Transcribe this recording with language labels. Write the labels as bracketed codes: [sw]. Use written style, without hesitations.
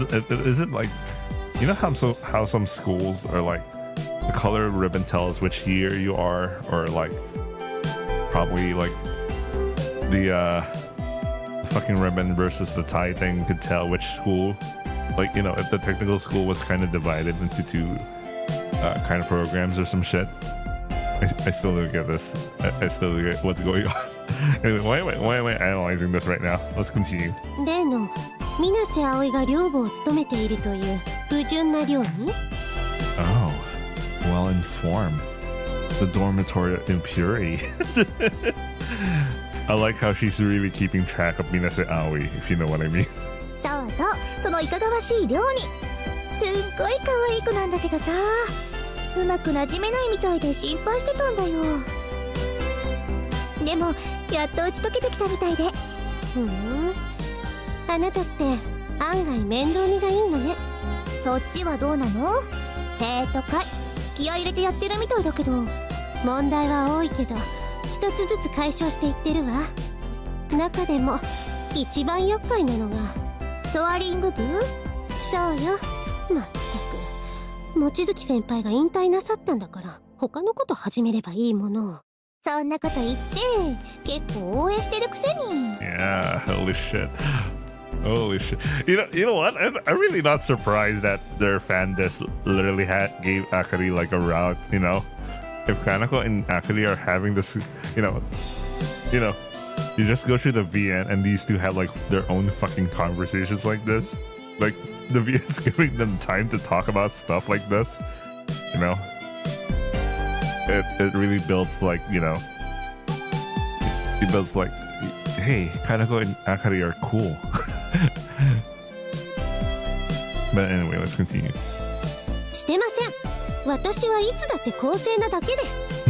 [en] Is it like, you know how some schools are like the color of ribbon tells which year you are, or like probably like the fucking ribbon versus the tie thing could tell which school, like, you know, if the technical school was kind of divided into two kind of programs or some shit. I still don't get this. I still don't get what's going on. Anyway, why am I analyzing this right now? Let's continue. [ja] 例の水瀬葵が寮母を務めているという不純な寮に [en] Oh, well informed. The dormitory impurity. I like how she's really keeping track of Minase Aoi, if you know what I mean. [ja] そうそう、そのいかがわしい寮に。すっごい可愛い子なんだけどさ、うまく馴染めないみたいで心配してたんだよ。でもやっと打ち解けてきたみたいで。あなたって案外面倒見がいいのね。そっちはどうなの？生徒会気合い入れてやってるみたいだけど。問題は多いけど一つずつ解消していってるわ。中でも一番厄介なのがソアリング部？そうよ。まったく望月先輩が引退なさったんだから他のこと始めればいいものを。そんなこと言って結構応援してるくせに。 [en] Yeah, holy shit. Holy shit. You know what? I'm really not surprised that their fan list literally gave Akari like a route, you know? If Kanako and Akari are having this, you know, you just go through the VN and these two have like their own fucking conversations like this. Like the VN's giving them time to talk about stuff like this, you know? It really builds like, you know, it builds like, hey, Kanako and Akari are cool. But anyway, let's continue. [ja] してません。私はいつだって公正なだけです。